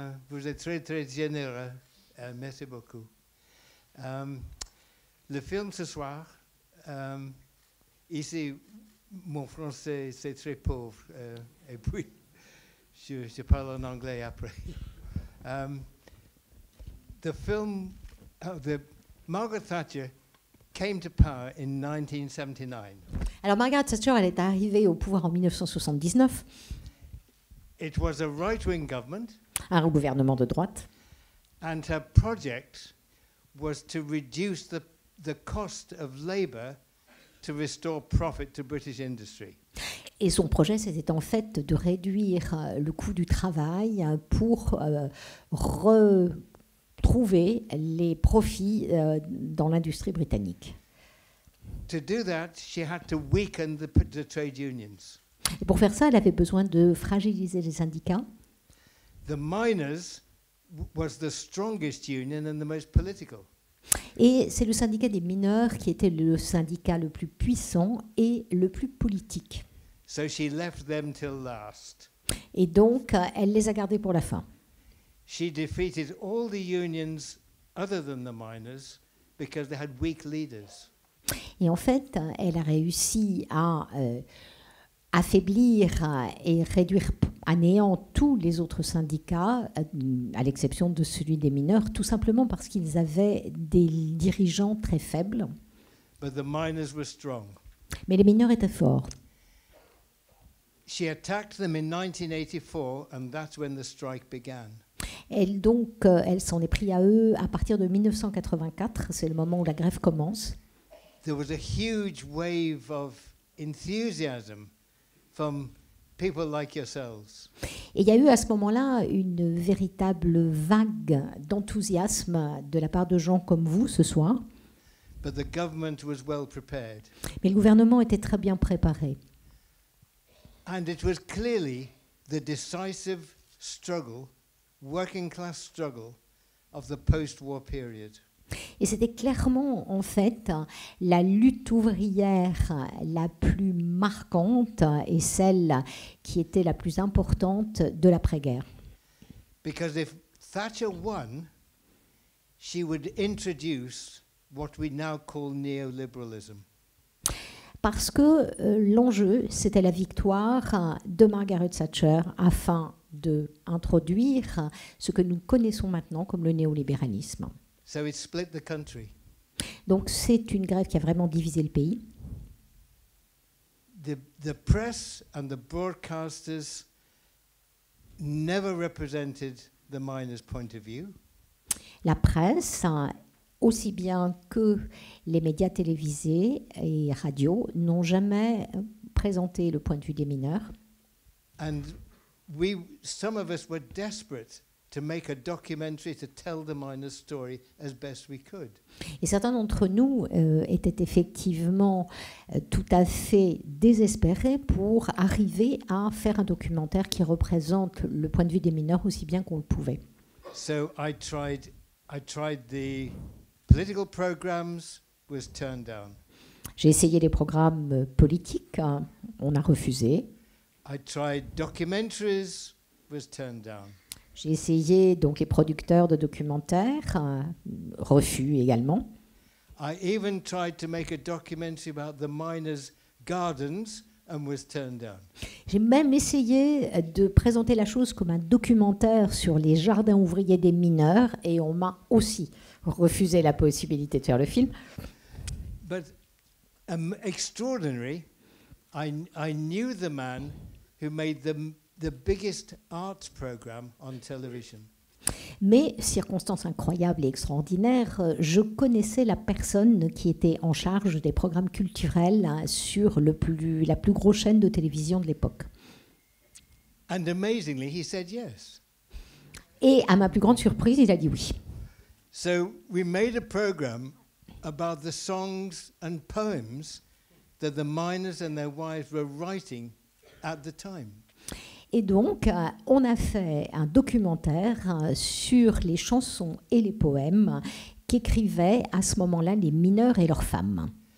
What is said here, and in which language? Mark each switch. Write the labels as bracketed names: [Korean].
[French] Vous êtes très, très généreux. Merci beaucoup. Le film ce soir, ici, mon français, c'est très pauvre. Et puis, je parle en anglais après. [English] The film, Margaret Thatcher came to power in 1979. [French] Alors Margaret Thatcher, elle est arrivée au pouvoir en 1979. [English] It was a right-wing government. [French] Un gouvernement de droite. [English] And her project was to reduce the cost of labor to restore profit to British industry. [French] Et son projet, c'était en fait de réduire le coût du travail pour retrouver les profits dans l'industrie britannique. [English] To do that, she had to weaken the trade unions. [French] Et pour faire ça, elle avait besoin de fragiliser les syndicats. [English] The miners was the strongest union and the most political. [French] Et c'est le syndicat des mineurs qui était le syndicat le plus puissant et le plus politique. [English] So she left them till last. [French] Et donc, elle les a gardés pour la fin. [English] She defeated all the unions other than the miners because they had weak leaders. [French] Et en fait, elle a réussi à affaiblir et réduire à néant tous les autres syndicats, à l'exception de celui des mineurs, tout simplement parce qu'ils avaient des dirigeants très faibles. [English] But the miners were strong. [French] Mais les mineurs étaient forts. [English] She attacked them in 1984 and that's when the strike began. [French] Elle s'en est pris à eux à partir de 1984, c'est le moment où la grève commence. [English] There was a huge wave of enthusiasm from people like yourselves. [French] Et il y a eu à ce moment-là une véritable vague d'enthousiasme de la part de gens comme vous ce soir. [English] But the government was well prepared. [French] Mais le gouvernement était très bien préparé. [English] And it was clearly the decisive struggle, working class struggle of the post-war period. [French] Et c'était clairement, en fait, la lutte ouvrière la plus marquante et celle qui était la plus importante de l'après-guerre. [English] Because if Thatcher won, she would introduce what we now call neoliberalism. [French] Parce que l'enjeu, c'était la victoire de Margaret Thatcher afin d'introduire ce que nous connaissons maintenant comme le néolibéralisme. [English] So it split the country. [French] Donc c'est une grève qui a vraiment divisé le pays. [English] The press and the broadcasters never represented the miners' point of view. [French] La presse, aussi bien que les médias télévisés et radios, n'ont jamais présenté le point de vue des mineurs. [English] And some of us were desperate to make a documentary to tell the miners' story as best we could. [French] Et certains d'entre nous étaient effectivement tout à fait désespérés pour arriver à faire un documentaire qui représente le point de vue des mineurs aussi bien qu'on le pouvait. [English] So I tried the political programs, was turned down. [French] J'ai essayé les programmes politiques, on a refusé. [English] I tried documentaries, was turned down. [French] J'ai essayé donc les producteurs de documentaires, refus également. [English] I even tried to make a documentary about the miners' gardens and was turned down. [French] J'ai même essayé de présenter la chose comme un documentaire sur les jardins ouvriers des mineurs et on m'a aussi refusé la possibilité de faire le film. [English] But extraordinary, I knew the man who made the biggest arts program on television. [French] Mais, circonstance incroyable et extraordinaire, je connaissais la personne qui était en charge des programmes culturels sur la plus grosse chaîne de télévision de l'époque. [English] And amazingly, he said yes. [French] Et à ma plus grande surprise, il a dit oui. [English] So we made a program about the songs and poems that the miners and their wives were writing at the time. [French] Et donc, on a fait un documentaire sur les chansons et les poèmes qu'écrivaient à ce moment-là les mineurs et leurs femmes.